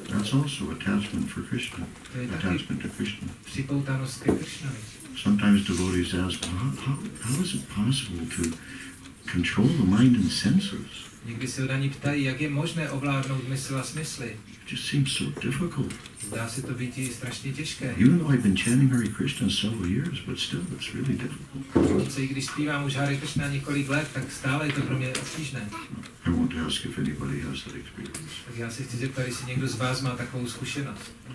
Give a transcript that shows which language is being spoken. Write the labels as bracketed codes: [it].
[en] That's also attachment for Krishna. [cs] To je taky [en] Attachment to Krishna. [cs] připoutanost ke Krishnovi. [en] Sometimes devotees ask, how is it possible to control the mind and senses? [cs] Někdy se oddaní ptají, jak je možné ovládnout mysl a smysly. [en] It just seems so difficult. [cs] Zdá se to být i strašně těžké. [en] Even though I've been chanting Hare Krishna several years, but still it's really difficult. [cs] I když zpívám už Hare Krishna několik let, tak stále je to pro mě obtížné. [en] I want to ask if anybody has that experience. [cs] Tak já se chci zeptat, jestli někdo z vás má takovou zkušenost.